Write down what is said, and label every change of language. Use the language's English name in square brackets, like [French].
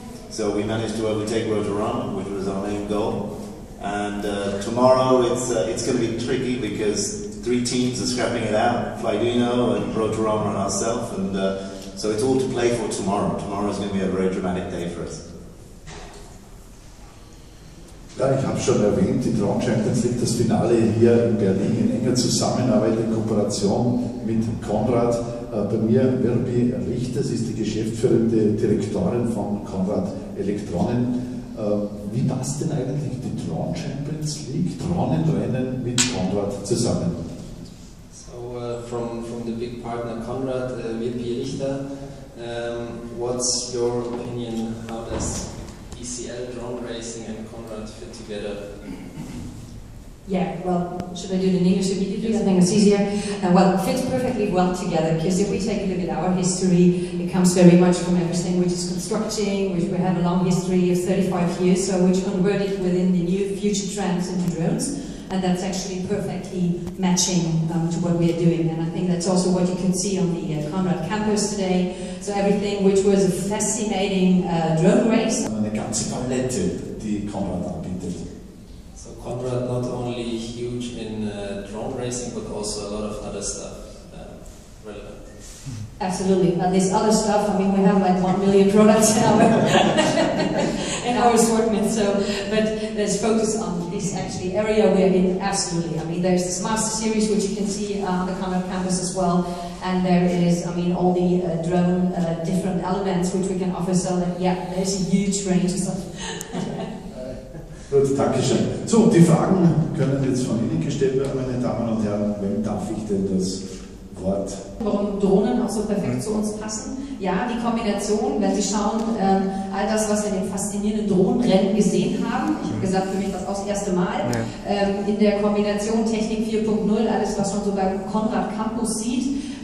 [English] So we managed to overtake Rotoran, which was our main goal. And tomorrow it's going to be tricky because 3 teams are scrapping it out: Flyduino and Rotoran and ourselves. And so it's all to play for tomorrow. Tomorrow is going to be a very dramatic day for us. [German] Ja, ich habe schon erwähnt, die Drone Champions League, das Finale hier in Berlin in enger Zusammenarbeit, in Kooperation mit Conrad. Bei mir Verbi Richter, sie ist die geschäftsführende Direktorin von Conrad Elektronen. Wie passt denn eigentlich die Drone Champions League, Drohnenrennen mit Conrad zusammen? [English] So from the big partner Conrad, Verbi Richter, what's your opinion? How does DCL drone racing and Conrad fit together? Yeah, well, should I do it in English immediately? I think it's easier. Well, it fits perfectly well together, because if we take a look at our history, it comes very much from everything which is constructing, which we have a long history of 35 years, so which converted within the new future trends into drones. And that's actually perfectly matching to what we are doing. And I think that's also what you can see on the Conrad campus today. So everything which was a fascinating drone race. [German] Eine ganze Palette, die Conrad anbietet. [English] So Conrad not only huge in drone racing, but also a lot of other stuff relevant. Absolutely. And this other stuff, I mean, we have like 1 million products in our assortment. So, but let's focus on this actually area we're in. Absolutely. I mean, there's this Master Series, which you can see on the Conrad campus as well. And there is, I mean, all the drone different elements which we can offer. So, yeah, there's a huge range of stuff. [German] Gut, danke schön. So, die Fragen können jetzt von Ihnen gestellt werden, meine Damen und Herren. Wem darf ich denn das Wort? Warum Drohnen auch so perfekt zu uns passen? Ja, die Kombination, wenn Sie schauen, all das, was wir in den faszinierenden Drohnenrennen gesehen haben, ich habe gesagt, für mich das auch das erste Mal, in der Kombination Technik 4.0, alles, was man so beim Conrad Campus sieht.